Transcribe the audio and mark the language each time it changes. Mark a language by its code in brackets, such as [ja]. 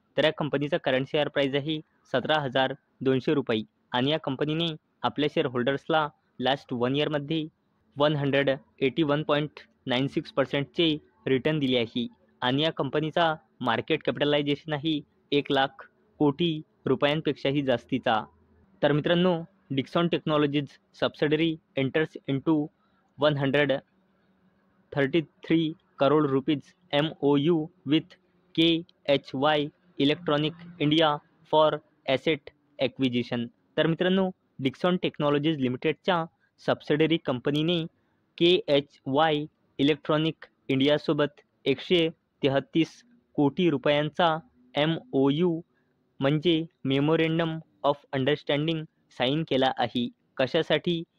[mr] तर या कंपनीचा करंट शेअर प्राईस आहे 17,200 रुपये आणि या कंपनीने आपल्या शेअर होल्डर्सला लास्ट 1 इयरमध्ये 181.96%चे रिटर्न दिले आहे आणि या कंपनीचा मार्केट कॅपिटलायझेशन आहे 1 लाख कोटी रुपयांपेक्षाही जास्तीचा. तर मित्रांनो, [en] Dixon Technologies subsidiary enters into 133 crore rupees MOU with KHY electronic India for asset acquisition. [mr] तर मित्रांनो, डिक्सॉन टेक्नॉलॉजीज लिमिटेडच्या सबसिडरी कंपनीने KHY इलेक्ट्रॉनिक इंडियासोबत 133 कोटी रुपयांचा MOU म्हणजे मेमोरेंडम ऑफ अंडरस्टँडिंग साईन केला आहे. कशासाठी?